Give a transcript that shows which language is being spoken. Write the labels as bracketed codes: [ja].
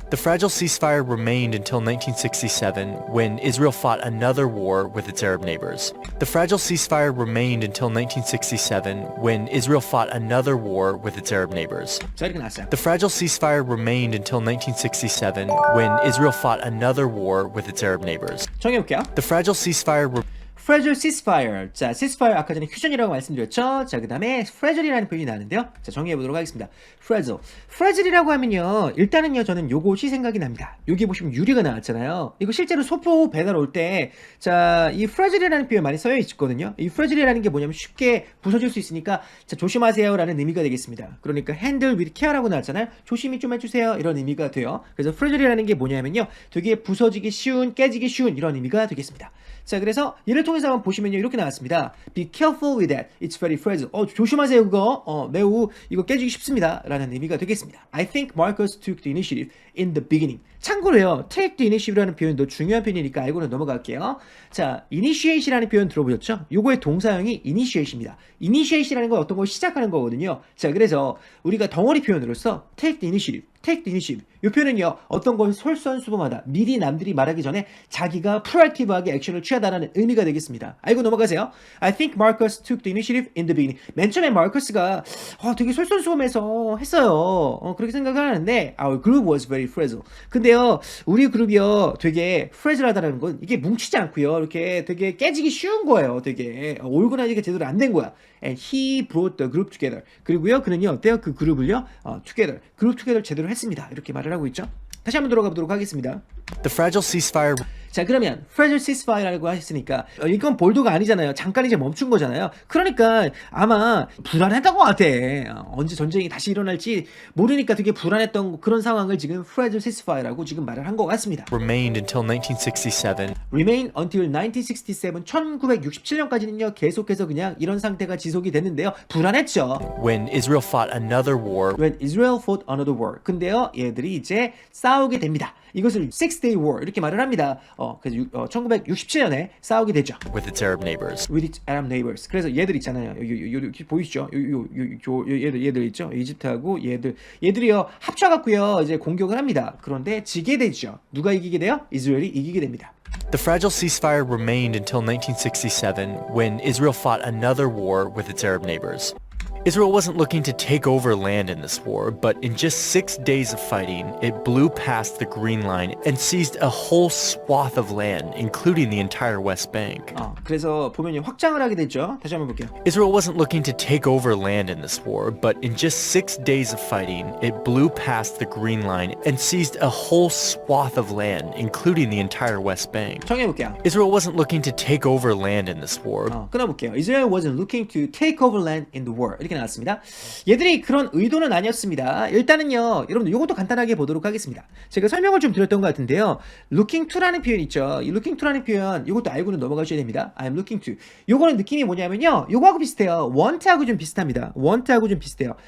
[en] The fragile ceasefire remained until 1967 when Israel fought another war with its Arab neighbors. The fragile ceasefire remained until 1967 when Israel fought another war with its Arab neighbors. [ko] 자, 이렇게 나왔어요. [en] The fragile ceasefire remained until 1967 when Israel fought another war with its Arab neighbors. [ko] 정해볼게요. [en] The fragile ceasefire fragile ceasefire. [ko] 자, ceasefire 아까 전에 퓨전이라고 말씀드렸죠. 자, 그 다음에 fragile이라는 표현이 나왔는데요. 자, 정리해보도록 하겠습니다. fragile. fragile이라고 하면요. 일단은요, 저는 요것이 생각이 납니다. 여기 보시면 유리가 나왔잖아요. 이거 실제로 소포 배달 올 때, 자, 이 fragile이라는 표현 많이 써여 있거든요. 이 fragile이라는 게 뭐냐면 쉽게 부서질 수 있으니까, 자, 조심하세요 라는 의미가 되겠습니다. 그러니까 [en] handle with care [ko] 라고 나왔잖아요. 조심히 좀 해주세요. 이런 의미가 돼요. 그래서 fragile이라는 게 뭐냐면요. 되게 부서지기 쉬운, 깨지기 쉬운 이런 의미가 되겠습니다. 자, 그래서 이를 통해서 한번 보시면요. 이렇게 나왔습니다. [en] Be careful with that. It's very fragile. [ko] 조심하세요, 그거. 매우 이거 깨지기 쉽습니다. 라는 의미가 되겠습니다. [en] I think Marcus took the initiative in the beginning. [ko] 참고로요. take the initiative라는 표현도 중요한 표현이니까 알고는 넘어갈게요. 자, initiate이라는 표현 들어보셨죠? 요거의 동사형이 initiate입니다. initiate이라는 건 어떤 걸 시작하는 거거든요. 자, 그래서 우리가 덩어리 표현으로서 [en] take the initiative, take the initiative. [ko] 이 표현은요, 어떤 걸 솔선수범하다, 미리 남들이 말하기 전에 자기가 프로액티브하게 액션을 취하다라는 의미가 되겠습니다. 알고 넘어가세요. [en] I think Marcus took the initiative in the beginning. [ko] 맨 처음에 마커스가 되게 솔선수범해서 했어요. 그렇게 생각을 하는데 [en] our group was very fragile. [ko] 근데요, 우리 그룹이요, 되게 fragile하다는 건 이게 뭉치지 않고요, 이렇게 되게 깨지기 쉬운 거예요. 되게 올고나니까 제대로 안 된 거야. [en] And he brought the group together. [ko] 그리고요, 그는요, 어때요? 그 그룹을요, together, 그룹 together 제대로 했습니다. 이렇게 말을 하고 있죠. 다시 한번 들어가 보도록 하겠습니다. [en] The fragile ceasefire [ko] 자, 그러면 fragile ceasefire라고 하셨으니까 이건 볼도가 아니잖아요. 잠깐 이제 멈춘 거잖아요. 그러니까 아마 불안했던 것 같아. 언제 전쟁이 다시 일어날지 모르니까 되게 불안했던 그런 상황을 지금 fragile ceasefire라고 지금 말을 한 것 같습니다. [en] remained until 1967. [ko] Remain until 1967, 1967년까지는요 계속해서 그냥 이런 상태가 지속이 됐는데요. 불안했죠. [en] When Israel fought another war When Israel fought another war. [ko] 근데요, 얘들이 이제 싸우게 됩니다. 이것을 Six Day War 이렇게 말을 합니다. 그래서 1967년에 싸우게 되죠. [en] with its Arab neighbors. With its Arab neighbors. [ko] 그래서 얘들 있잖아요. 여기 보이시죠? 얘들 있죠? 이집트하고 얘들이요 합쳐갖고요 이제 공격을 합니다. 그런데 지게 되죠. 누가 이기게 돼요? 이스라엘이 이기게 됩니다. [en] The fragile ceasefire remained until 1967 when Israel fought another war with its Arab neighbors. Israel wasn't looking to take over land in this war, but in just 6 days of fighting, it blew past the Green Line and seized a whole swath of land, including the entire West Bank. [ko] 그래서 보면 확장을 하게 됐죠. 다시 한번 볼게요. [en] Israel wasn't looking to take over land in this war, but in just 6 days of fighting, it blew past the Green Line and seized a whole swath of land, including the entire West Bank. [ko] 정해볼게요. [en] Israel wasn't looking to take over land in this war. [ko] 끊어볼게요. [en] Israel wasn't looking to take over land in the war. [ko] 이렇게 나왔습니다. 얘들이 그런 의도는 아니었습니다. 일단은요, 여러분들 이것도 간단하게 보도록 하겠습니다. 제가 설명을 좀 드렸던 것 같은데요. looking to라는 표현 있죠. 이 looking to라는 표현 이것도 알고는 넘어가셔야 됩니다. [en] I'm looking to. [ko] 요거는 느낌이 뭐냐면요, 요거하고 비슷해요. want하고 좀 비슷합니다. want하고 좀 비슷해요.